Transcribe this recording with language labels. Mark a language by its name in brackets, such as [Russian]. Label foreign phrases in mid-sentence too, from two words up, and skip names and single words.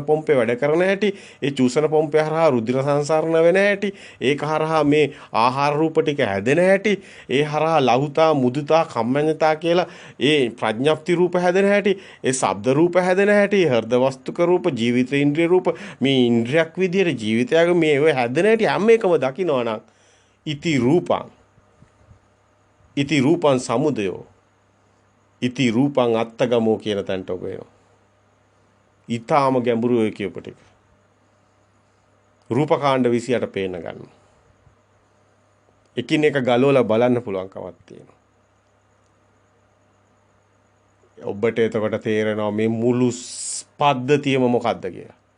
[Sinhala] පොම්පේ වැඩ කරන හැටි ඒ චූසන පොම්පේ හරහා රුධිර සංසරණ වෙන හැටි ඒක හරහා මේ ආහාර රූප ටික හැදෙන හැටි ඒ හරහා [Pali] ලහුතා මුදුතා කම්මඤ්ඤතා [Sinhala] කියලා ඒ ප්‍රඥප්ති රූප හැදෙන හැටි ඒ ශබ්ද රූප හැදෙන හැටි හෘද වස්තුක රූප ජීවිත ඉන්ද්‍රිය රූප මේ ඉන්ද්‍රියක් විදියට ජීවිතයක මේ ඔය හැදෙන හැටි හැම එකම දකිනවා නම් [Pali] ඉති රූපං සමුදයෝ ඉති රූපං අත්තගමෝ [Sinhala] කියන තැනට ඔබ එනවා. ඊටාම ගැඹුරු ඔය කියපු ටික. රූපකාණ්ඩ 28 පේන ගන්න. එකින් එක ගලවලා බලන්න පුළුවන් කමක් තියෙනවා. ඔබට එතකොට තේරෙනවා මේ මුළු පද්ධතියම මොකද්ද කියලා.